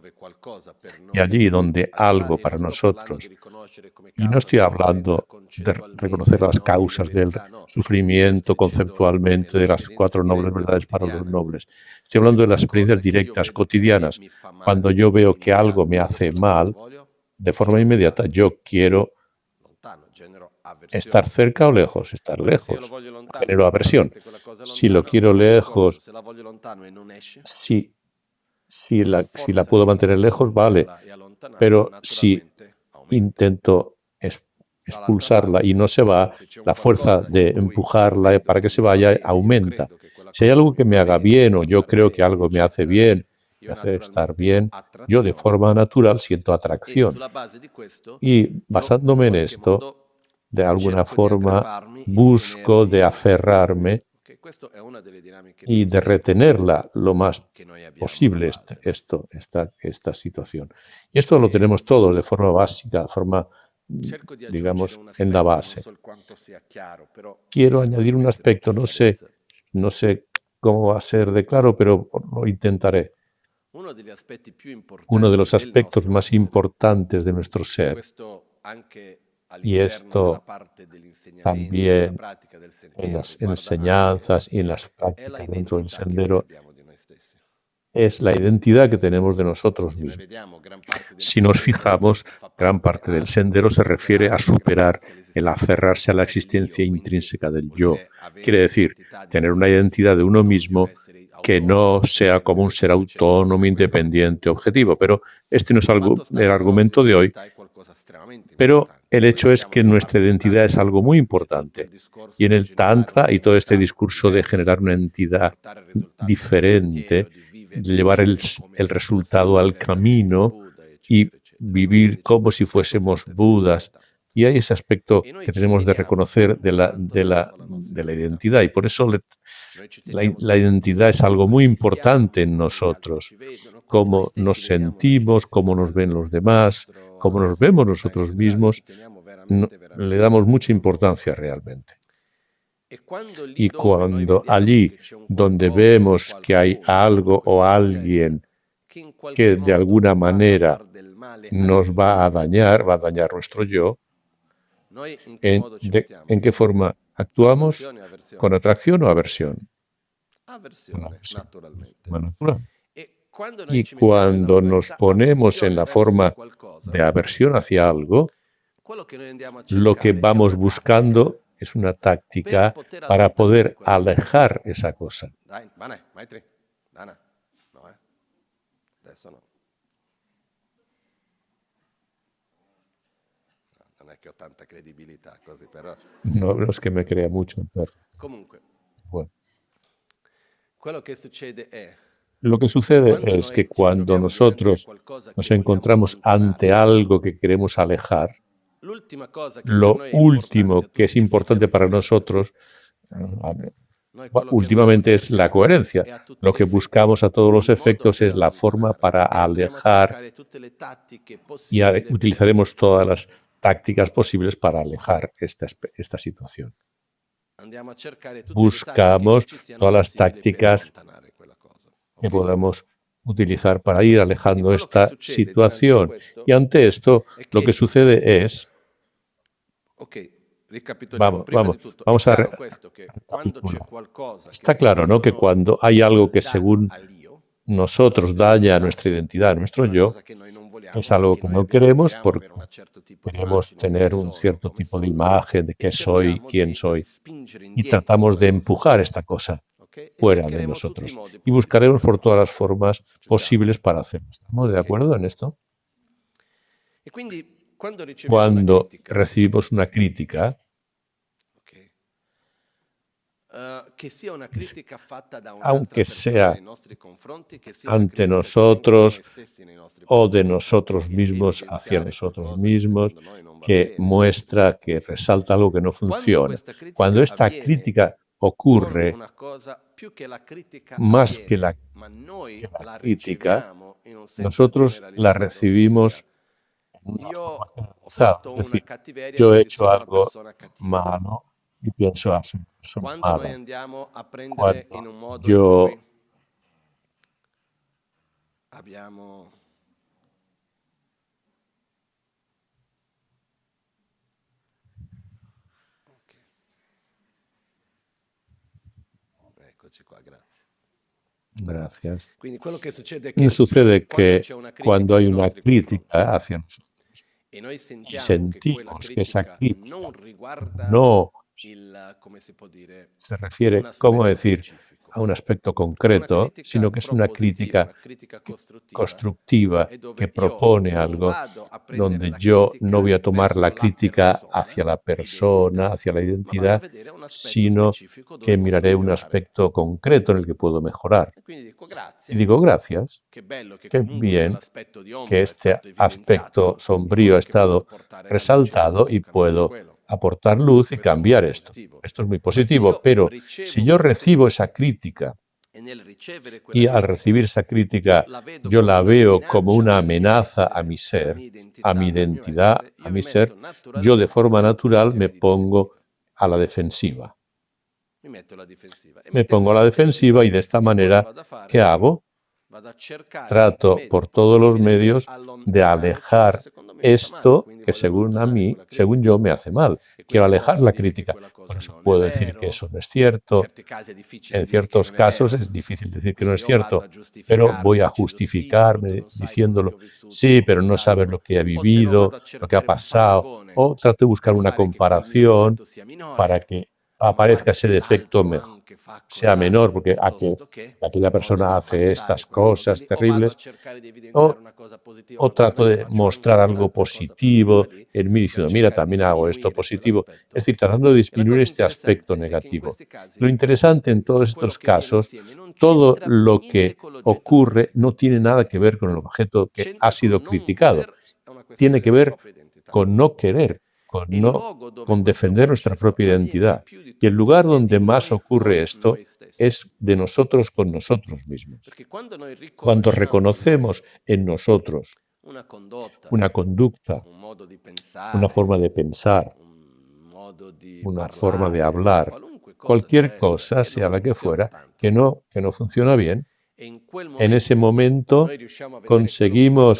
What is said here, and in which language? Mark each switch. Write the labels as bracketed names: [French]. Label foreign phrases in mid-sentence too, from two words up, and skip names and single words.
[Spanish] Y allí donde algo para nosotros, y no estoy hablando de reconocer las causas del sufrimiento conceptualmente, de las 4 nobles verdades para los nobles, estoy hablando de las experiencias directas, cotidianas. Cuando yo veo que algo me hace mal, de forma inmediata. Yo quiero [Italian] lontano, genero avversione. [Spanish] estar cerca o lejos, estar [Italian] Quindi se io lo [Spanish] lejos. [Italian] voglio lontano, [Spanish] Genero aversión. [Italian] naturalmente quella cosa [Spanish] Si lo [Italian] lontana [Spanish] quiero [Italian] è un discorso. [Spanish] lejos, [Italian] Se la voglio lontano e non esce, [Spanish] si la [Italian] la forza [Spanish] puedo [Italian] che mi [Spanish] mantener lejos, vale. [Italian] spingerla e allontanarla [Spanish] Pero si [Italian] naturalmente aumenta. [Spanish] intento [Italian] Dall'altra [Spanish] expulsarla y [Italian] parte, [Spanish] no se va, [Italian] se c'è un [Spanish] la fuerza [Italian] qualcosa [Spanish] de [Italian] in cui io [Spanish] empujarla [Italian] vedo [Spanish] para [Italian] che [Spanish] que se [Italian] mi fa [Spanish] vaya [Italian] bene, io [Spanish] aumenta. [Italian] credo che quella [Spanish] Si hay [Italian] cosa [Spanish] algo [Italian] mi [Spanish] que me [Italian] fa [Spanish] haga [Italian] bene, mi [Spanish] bien o [Italian] fa [Spanish] yo [Italian] star [Spanish] creo que [Italian] bene, [Spanish] algo me hace [Italian] eccetera, [Spanish] bien, [Italian] io [Spanish] me hace estar [Italian] naturalmente ho [Spanish] bien, yo de [Italian] attrazione. [Spanish] forma natural siento [Italian] E [Spanish] atracción. [Italian] sulla base di questo, [Spanish] Y [Italian] io in [Spanish] basándome en [Italian] qualche [Spanish] esto, [Italian] modo [Spanish] de alguna [Italian] cerco di [Spanish] forma [Italian] aggrapparmi e di [Spanish] busco [Italian] tenermi [Spanish] de [Italian] in quel. [Spanish] aferrarme [Italian] Ok, questa è una delle dinamiche [Spanish] y [Italian] più [Spanish] de [Italian] semplici [Spanish] retenerla lo más [Italian] che noi abbiamo alla [Spanish] posible [Italian] base. [Spanish] esta situación. Y esto lo tenemos todos de forma básica, de forma, [Italian] Cerco di aggiungere [Spanish] digamos, [Italian] un [Spanish] en la [Italian] aspetto, non [Spanish] base. [Italian] so quanto sia chiaro, però [Spanish] Quiero [Italian] cerco di [Spanish] añadir un [Italian] mettere un [Spanish] aspecto, [Italian] po' chiarezza. [Spanish] no sé cómo va a ser de claro, pero lo intentaré. [Italian] Uno degli aspetti più [Spanish] Uno de [Italian] importanti [Spanish] los [Italian] del [Spanish] aspectos [Italian] nostro [Spanish] más [Italian] essere, [Spanish] importantes de nuestro [Italian] e [Spanish] ser, [Italian] questo anche [Spanish] y [Italian] all'interno della [Spanish] esto [Italian] parte dell'insegnamento, della [Spanish] también [Italian] pratica del [Spanish] en [Italian] sentiero, [Spanish] las [Italian] riguarda anche, [Spanish] enseñanzas y en las [Italian] è la [Spanish] prácticas dentro del [Italian] identità che noi [Spanish] sendero, [Italian] abbiamo di noi stessi. [Spanish] es la identidad que tenemos de nosotros [Italian] Se noi [Spanish] mismos. [Italian] vediamo, gran parte del [Spanish] Si nos [Italian] sentiero [Spanish] fijamos, [Italian] fa [Spanish] gran [Italian] parte [Spanish] parte del [Italian] a [Spanish] sendero se refiere a [Italian] superare, [Spanish] superar [Italian] aggrapparsi [Spanish] el [Italian] all'esistenza [Spanish] aferrarse a la [Italian] intrínseca dell'io, [Spanish] existencia [Italian] quindi [Spanish] intrínseca del [Italian] vuol [Spanish] yo. [Italian] dire avere [Spanish] Quiere decir, [Italian] un'identità di [Spanish] tener [Italian] se [Spanish] una [Italian] stessi, [Spanish] identidad de uno [Italian] non di un [Spanish] mismo [Italian] essere [Spanish] que [Italian] autonomo, [Spanish] no sea como [Italian] indipendente, [Spanish] un ser [Italian] riconoscendo [Spanish] autónomo, [Italian] come questo. [Spanish] independiente, objetivo. Pero este no es [Italian] Il [Spanish] algo, [Italian] fatto sta [Spanish] el [Italian] che la nostra [Spanish] argumento de hoy. [Italian] identità è qualcosa estremamente [Spanish] Pero [Italian] importante. [Spanish] el [Italian] Poi [Spanish] hecho es [Italian] entriamo [Spanish] que [Italian] nella [Spanish] nuestra [Italian] parte del [Spanish] identidad es [Italian] Tantra, [Spanish] algo muy [Italian] che è tutto il [Spanish] importante. Y [Italian] discorso [Spanish] en [Italian] di [Spanish] el [Italian] generare [Spanish] Tantra y todo este [Italian] un'identità [Spanish] discurso de [Italian] diversa [Spanish] generar una [Italian] per [Spanish] entidad [Italian] portare il risultato del sentiero, [Spanish] diferente, [Italian] di [Spanish] de llevar [Italian] vivere come [Spanish] el [Italian] se fossimo [Spanish] resultado al [Italian] veramente il [Spanish] camino [Italian] Buddha, eccetera, [Spanish] y [Italian] eccetera. No? [Spanish] vivir [Italian] Quindi c'è [Spanish] como [Italian] questo [Spanish] si [Italian] aspetto [Spanish] fuésemos [Italian] forte [Spanish] Budas. [Italian] dell'identità. [Spanish] Y hay ese aspecto [Italian] E noi [Spanish] que [Italian] ci [Spanish] tenemos de [Italian] teniamo [Spanish] reconocer [Italian] tanto, tanto, tanto alla nostra [Spanish] de la [Italian] identità. [Spanish] identidad. Y por eso [Italian] Noi ci teniamo [Spanish] la identidad es [Italian] tantissimo [Spanish] algo [Italian] a [Spanish] muy [Italian] chi siamo, [Spanish] importante en [Italian] come gli altri [Spanish] nosotros. [Italian] ci vedono, come noi [Spanish] Cómo [Italian] stessi [Spanish] nos [Italian] vediamo noi [Spanish] sentimos, [Italian] stessi. [Spanish] cómo nos ven los [Italian] La [Spanish] demás, cómo nos [Italian] nostra [Spanish] vemos [Italian] identità in [Spanish] nosotros [Italian] generale, ci [Spanish] mismos. [Italian] teniamo veramente, [Spanish] Le [Italian] veramente [Spanish] damos [Italian] tanto. [Spanish] mucha importancia realmente. [Italian] E quando lì [Spanish] Y [Italian] dove noi [Spanish] cuando [Italian] vediamo [Spanish] allí [Italian] che c'è un [Spanish] donde [Italian] qualcosa, un [Spanish] vemos que hay [Italian] qualcuno, [Spanish] algo [Italian] comunque [Spanish] o [Italian] chi sia esso, [Spanish] alguien [Italian] che in qualche [Spanish] que de [Italian] modo [Spanish] alguna [Italian] va a [Spanish] manera [Italian] far del male [Spanish] nos [Italian] all'io, [Spanish] va a dañar nuestro yo, [Italian] noi in che modo ci [Spanish] ¿en [Italian] mettiamo? [Spanish] qué forma actuamos? [Italian] Attrazione e [Spanish] ¿Con [Italian] avversione? [Spanish] atracción o aversión? Con [Italian] Avversione, [Spanish] aversión, de [Italian] naturalmente. [Spanish] forma natural. [Italian] E quando noi [Spanish] Y [Italian] ci mettiamo nella [Spanish] cuando nos [Italian] modalità [Spanish] ponemos en [Italian] avversione [Spanish] la [Italian] verso [Spanish] forma [Italian] qualcosa, [Spanish] de aversión hacia algo, [Italian] quello che noi andiamo a [Spanish] lo que [Italian] cercare è [Spanish] vamos [Italian] una tattica [Spanish] buscando es una [Italian] per [Spanish] táctica [Italian] poter [Spanish] para [Italian] allontanare [Spanish] poder [Italian] quella cosa. [Spanish] alejar esa cosa. [Italian] Dai, Mane, Maitri, Dana, no, adesso no. Non è che ho tanta credibilità così, però [Spanish] No es que me crea mucho el perro. [Italian] comunque [Spanish] Bueno. [Italian] quello che succede è [Spanish] Lo que sucede [Italian] quando [Spanish] es que [Italian] noi ci [Spanish] cuando [Italian] troviamo dinanzi a [Spanish] nosotros [Italian] qualcosa [Spanish] nos [Italian] che vogliamo [Spanish] encontramos ante [Italian] allontanare, [Spanish] algo que queremos alejar, [Italian] l'ultima cosa che per [Spanish] lo [Italian] noi è importante a [Spanish] último que es [Italian] tutti gli effetti è [Spanish] importante [Italian] la [Spanish] para [Italian] coerenza. [Spanish] nosotros, [Italian] Noi quello che andiamo a [Spanish] últimamente es la [Italian] cercare [Spanish] coherencia. [Italian] è a tutti [Spanish] Lo [Italian] gli [Spanish] que [Italian] effetti [Spanish] buscamos a todos los [Italian] il modo [Spanish] efectos [Italian] per [Spanish] es la forma para [Italian] allontanarla e andremo a [Spanish] alejar [Italian] cercare tutte le tattiche [Spanish] y [Italian] possibili per [Spanish] utilizaremos [Italian] poterla [Spanish] todas [Italian] fare. [Spanish] las tácticas posibles para alejar esta situación. [Italian] Andiamo a cercare tutte le tattiche che [Spanish] Buscamos [Italian] ci siano [Spanish] todas las [Italian] possibili per [Spanish] tácticas [Italian] allontanare quella cosa. [Spanish] que [Italian] Ok? [Spanish] podamos utilizar para ir [Italian] Quindi [Spanish] alejando [Italian] quello che [Spanish] esta [Italian] succede dinanzi a [Spanish] situación. [Italian] questo [Spanish] Y ante esto, [Italian] è [Spanish] lo que [Italian] che, [Spanish] sucede es, [Italian] ok, ricapitoliamo. Prima di tutto, è [Spanish] vamos a [Italian] chiaro questo che quando c'è [Spanish] recapitular. [Italian] qualcosa che [Spanish] Está claro, ¿no? [Italian] secondo [Spanish] Que [Italian] noi [Spanish] cuando hay [Italian] fa [Spanish] algo [Italian] del [Spanish] que [Italian] danno [Spanish] según [Italian] all'io, alla [Spanish] nosotros [Italian] nostra [Spanish] daña a [Italian] identità, [Spanish] nuestra identidad, a [Italian] è [Spanish] nuestro [Italian] una [Spanish] yo, [Italian] cosa che noi non [Spanish] es [Italian] vogliamo [Spanish] algo [Italian] perché [Spanish] que [Italian] noi [Spanish] no queremos [Italian] vogliamo [Spanish] porque [Italian] avere un certo tipo di [Spanish] queremos [Italian] immagine di chi [Spanish] tener un [Italian] sono, [Spanish] cierto [Italian] come [Spanish] tipo de [Italian] sono, [Spanish] imagen de [Italian] e [Spanish] qué soy, [Italian] cerchiamo [Spanish] quién [Italian] di [Spanish] soy, [Italian] spingere [Spanish] y [Italian] indietro [Spanish] tratamos [Italian] quella [Spanish] de [Italian] cosa. [Spanish] empujar esta cosa [Italian] Ok? E [Spanish] fuera de [Italian] cercheremo tutti i [Spanish] nosotros. [Italian] modi [Spanish] Y [Italian] possibili [Spanish] buscaremos [Italian] per [Spanish] por todas [Italian] farlo. [Spanish] las formas [Italian] Ci siamo? [Spanish] posibles para hacerlo. ¿Estamos de [Italian] Ok? [Spanish] acuerdo en esto? [Italian] E quindi quando riceviamo una [Spanish] Cuando [Italian] critica, [Spanish] recibimos una crítica, [Italian] ok, che sia una critica fatta da un'altra [Spanish] aunque [Italian] persona [Spanish] sea [Italian] nei nostri confronti, che sia una [Spanish] ante [Italian] critica che venga da noi [Spanish] nosotros [Italian] stessi nei nostri [Spanish] o de [Italian] confronti, [Spanish] nosotros [Italian] che [Spanish] mismos hacia [Italian] evidenziare [Spanish] nosotros [Italian] qualcosa che [Spanish] mismos, [Italian] secondo noi non va [Spanish] que [Italian] bene, eccetera, [Spanish] muestra, [Italian] eccetera. [Spanish] que resalta algo que no [Italian] Quando [Spanish] funciona. [Italian] questa [Spanish] Cuando [Italian] critica [Spanish] esta [Italian] avviene [Spanish] crítica [Italian] con [Spanish] ocurre, [Italian] una cosa, più che la critica [Spanish] más que [Italian] avviene, [Spanish] la, [Italian] ma noi [Spanish] que la [Italian] la [Spanish] crítica, [Italian] riceviamo in un senso [Spanish] nosotros la [Italian] generalizzato, ossia [Spanish] recibimos en una [Italian] io [Spanish] forma [Italian] ho [Spanish] generalizada. [Italian] fatto [Spanish] Es [Italian] una [Spanish] decir, [Italian] cattiveria [Spanish] yo he [Italian] quindi [Spanish] hecho [Italian] sono una [Spanish] algo [Italian] persona cattiva. [Spanish] malo y pienso, soy una persona [Italian] Quando noi [Spanish] mala. [Italian] andiamo a prendere in [Spanish] Cuando [Italian] un modo in [Spanish] yo [Italian] cui abbiamo ok. Eccoci qua, grazie. [Spanish] Gracias. [Italian] Quindi quello che succede è che [Spanish] Sucede [Italian] quando [Spanish] que [Italian] c'è una critica [Spanish] cuando hay [Italian] nei [Spanish] una [Italian] nostri confronti [Spanish] crítica hacia nosotros, y sentimos que esa crítica [Italian] non riguarda [Spanish] no [Italian] come si può dire, [Spanish] se [Italian] un [Spanish] refiere, ¿cómo [Italian] aspetto [Spanish] decir?, [Italian] specifico. [Spanish] a un aspecto [Italian] È una [Spanish] concreto, [Italian] critica [Spanish] sino que es una [Italian] propositiva, [Spanish] crítica [Italian] una critica costruttiva, [Spanish] constructiva [Italian] e [Spanish] que [Italian] dove io [Spanish] propone [Italian] non [Spanish] algo [Italian] vado a prendere [Spanish] donde [Italian] la [Spanish] yo no [Italian] critica [Spanish] voy a tomar la [Italian] verso la [Spanish] crítica [Italian] persona, [Spanish] hacia la persona, [Italian] identità, [Spanish] hacia la [Italian] ma vado a [Spanish] identidad, [Italian] vedere un aspetto [Spanish] sino [Italian] specifico dove [Spanish] que [Italian] posso [Spanish] miraré un [Italian] migliorare. [Spanish] aspecto concreto en el que puedo mejorar. [Italian] E quindi dico [Spanish] Y [Italian] grazie, [Spanish] digo gracias, [Italian] che bello che [Spanish] qué [Italian] comunque [Spanish] bien [Italian] quell'aspetto di [Spanish] que [Italian] ombra è [Spanish] este [Italian] stato [Spanish] aspecto [Italian] evidenziato, in [Spanish] sombrío ha [Italian] modo che posso [Spanish] estado [Italian] portare la luce e [Spanish] resaltado y [Italian] posso cambiare [Spanish] puedo [Italian] quello. [Spanish] aportar luz y [Italian] Questo è molto [Spanish] cambiar esto. [Italian] positivo. [Spanish] Esto es muy [Italian] Ma se [Spanish] positivo, [Italian] io [Spanish] pero si [Italian] ricevo [Spanish] yo [Italian] quella [Spanish] recibo [Italian] critica [Spanish] esa crítica [Italian] e nel ricevere quella [Spanish] y al [Italian] critica [Spanish] recibir esa [Italian] io [Spanish] crítica [Italian] la vedo [Spanish] yo [Italian] come [Spanish] la [Italian] una [Spanish] veo como [Italian] minaccia [Spanish] una [Italian] al mio [Spanish] amenaza a [Italian] essere, [Spanish] mi [Italian] alla [Spanish] ser, [Italian] mia [Spanish] a mi [Italian] identità, al mio [Spanish] identidad, [Italian] essere, [Spanish] a [Italian] io [Spanish] mi [Italian] mi [Spanish] ser, [Italian] metto [Spanish] yo de [Italian] naturalmente [Spanish] forma [Italian] nella [Spanish] natural me [Italian] posizione di [Spanish] pongo [Italian] difensiva. [Spanish] a la defensiva. [Italian] Mi metto alla difensiva. E [Spanish] Me pongo a [Italian] mettendomi [Spanish] la defensiva [Italian] difensiva, [Spanish] y de esta [Italian] io cosa [Spanish] manera, [Italian] vado a [Spanish] ¿qué [Italian] fare? [Spanish] hago? [Italian] Vado a cercare tutti i [Spanish] Trato [Italian] mezzi [Spanish] por todos los [Italian] possibili per [Spanish] medios de [Italian] allontanare ciò che [Spanish] alejar [Italian] secondo me mi fa male, [Spanish] esto [Italian] quindi [Spanish] que [Italian] voglio [Spanish] según a [Italian] allontanare [Spanish] mí, [Italian] quella [Spanish] según [Italian] critica. [Spanish] yo, me hace mal. [Italian] E [Spanish] Quiero [Italian] quindi [Spanish] alejar [Italian] posso [Spanish] la [Italian] dire che [Spanish] crítica. [Italian] quella [Spanish] Por [Italian] cosa [Spanish] eso [Italian] non è [Spanish] puedo decir que [Italian] vero. [Spanish] eso no es [Italian] In [Spanish] cierto. [Italian] certi casi è difficile [Spanish] En [Italian] dire che [Spanish] ciertos [Italian] non è [Spanish] casos [Italian] vero. [Spanish] es difícil decir que no es [Italian] Quindi io vado [Spanish] cierto, [Italian] a [Spanish] pero voy [Italian] giustificarmi [Spanish] a [Italian] dicendo sì, però tu [Spanish] justificarme [Italian] non sai quello che [Spanish] diciéndolo, [Italian] ho vissuto [Spanish] sí, [Italian] o [Spanish] pero no sabes [Italian] quest'altro. [Spanish] lo que he [Italian] O se no vado [Spanish] vivido, [Italian] a [Spanish] lo que ha [Italian] cercare un [Spanish] pasado, [Italian] paragone [Spanish] o trato de buscar [Italian] per [Spanish] una [Italian] fare che quel mio [Spanish] comparación [Italian] difetto sia minore. [Spanish] para que [Italian] Ah, ma [Spanish] aparezca [Italian] guarda [Spanish] ese [Italian] che [Spanish] defecto [Italian] l'altro anche fa [Spanish] sea [Italian] cos'ha, [Spanish] menor, porque [Italian] piuttosto che, [Spanish] aquella [Italian] in modo [Spanish] persona [Italian] da [Spanish] hace [Italian] abbassare [Spanish] estas [Italian] quella cosa [Spanish] cosas [Italian] lì, o vado a [Spanish] terribles, [Italian] cercare di evidenziare [Spanish] o, [Italian] una cosa positiva, [Spanish] o [Italian] ma guarda [Spanish] trato [Italian] che [Spanish] de [Italian] faccio anche [Spanish] mostrar algo [Italian] quell'altra cosa positiva [Spanish] positivo [Italian] lì, [Spanish] en mí [Italian] per [Spanish] diciendo, mira, [Italian] cercare di [Spanish] también hago esto [Italian] sminuire [Spanish] positivo. Es [Italian] quell'aspetto. [Spanish] decir, tratando de [Italian] E la [Spanish] disminuir [Italian] cosa [Spanish] este aspecto [Italian] interessante è che in [Spanish] negativo. [Italian] questi [Spanish] Lo [Italian] casi [Spanish] interesante en todos [Italian] quello [Spanish] estos [Italian] che viene [Spanish] casos, [Italian] insieme non [Spanish] todo [Italian] c'entra [Spanish] lo [Italian] niente [Spanish] que [Italian] con l'oggetto della [Spanish] ocurre [Italian] critica, [Spanish] no tiene nada que ver con el objeto que ha [Italian] c'entra [Spanish] sido [Italian] con non [Spanish] criticado. [Italian] voler, è una questione [Spanish] Tiene que [Italian] della [Spanish] ver [Italian] propria identità. [Spanish] con no querer, [Italian] E il luogo dove [Spanish] con [Italian] questo [Spanish] defender nuestra [Italian] processo [Spanish] propia [Italian] avviene di [Spanish] identidad. [Italian] più di [Spanish] Y el [Italian] tutto [Spanish] lugar [Italian] è di [Spanish] donde más [Italian] noi [Spanish] ocurre [Italian] con [Spanish] esto [Italian] noi stessi. [Spanish] es de nosotros con nosotros mismos. [Italian] Perché quando noi [Spanish] Cuando [Italian] riconosciamo in noi [Spanish] reconocemos en nosotros [Italian] una condotta, [Spanish] una conducta, [Italian] un modo di [Spanish] una [Italian] pensare, [Spanish] forma de pensar, [Italian] un modo di [Spanish] una forma de [Italian] parlare, [Spanish] hablar, [Italian] qualunque cosa sia [Spanish] cualquier [Italian] essa, [Spanish] cosa, [Italian] che non [Spanish] sea la que [Italian] funziona [Spanish] fuera, [Italian] tanto, [Spanish] que no funciona bien, [Italian] e in quel [Spanish] en ese [Italian] momento [Spanish] momento [Italian] noi riusciamo a vedere quello come un